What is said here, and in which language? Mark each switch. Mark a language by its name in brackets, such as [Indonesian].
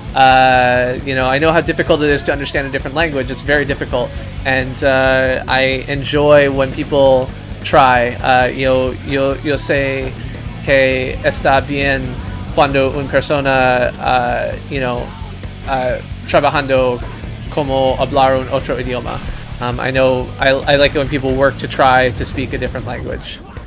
[English] I know how difficult it is to understand a different language. It's very difficult, and I enjoy when people try. [Spanish] Yo sé que está bien cuando una persona, trabajando como hablar un otro idioma. [English] I know I like it when people work to try to speak a different language.